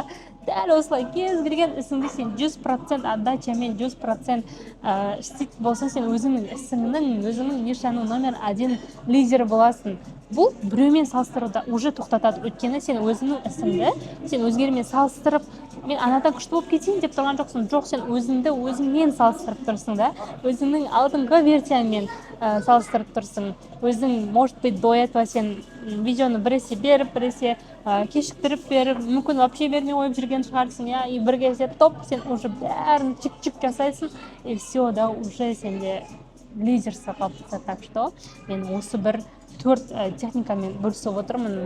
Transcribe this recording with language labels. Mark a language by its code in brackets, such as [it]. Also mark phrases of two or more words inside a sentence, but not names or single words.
[kk] Дәл осылай кез келген ісіңді сен 100% отдачамен, 100% істейтін болсаң, сен өзіңнің ісіңнің, өзіңнің нишаның номер 1 лидері боласың. Бұл біреумен салыстыруда уже тоқтатады. Өйткені сен өзіңнің ісіңді, сен өзгермен салыстырып, мен анадан күшті болып кетейін деп тұрған жоқсың. Жоқ, сен өзіңді өзіңмен салыстырып тұрсың да. Өзіңнің алдыңғы версиямен салыстырып тұрсың. Өзің, [ru] может быть, [kk] до этого сен видеоны біресе беріп, біресе кешіктіріп беріп, мүмкін вообще бермей қойып жүрген шығарсың, иә, и бір кезде топ, сен уже бәрін чик-чик жасайсың, [ru] и все, [kk] да, уже сенде лидерство қалыптасады. [ru] Так что [kk] мен осы бір 4 техникамен бөлісіп отырмын.